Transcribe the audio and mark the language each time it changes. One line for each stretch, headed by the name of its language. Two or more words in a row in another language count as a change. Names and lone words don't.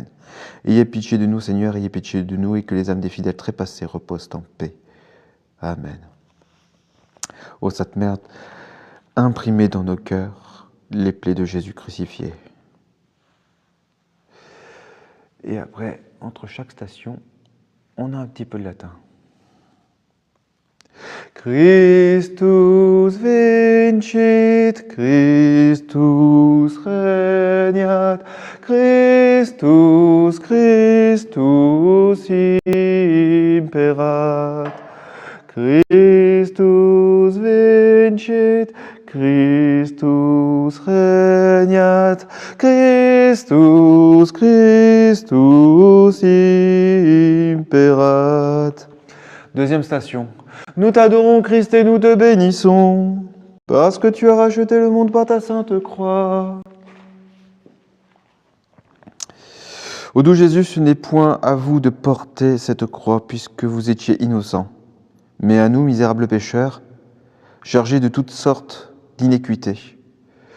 French: Ayez pitié de nous, Seigneur, ayez pitié de nous, et que les âmes des fidèles trépassés reposent en paix. Amen. Ô Sainte Mère, imprimez dans nos cœurs les plaies de Jésus crucifié. Et après, entre chaque station, on a un petit peu de latin.
Latin: Christus vincit, Christus regnat, Christus, Christus imperat. Christus vincit, Christus regnat, Christus, Christus imperat.
French: Deuxième station. Nous t'adorons, Christ, et nous te bénissons, parce que tu as racheté le monde par ta sainte croix. Ô doux Jésus, ce n'est point à vous de porter cette croix, puisque vous étiez innocent, mais à nous, misérables pécheurs, chargés de toutes sortes d'iniquités.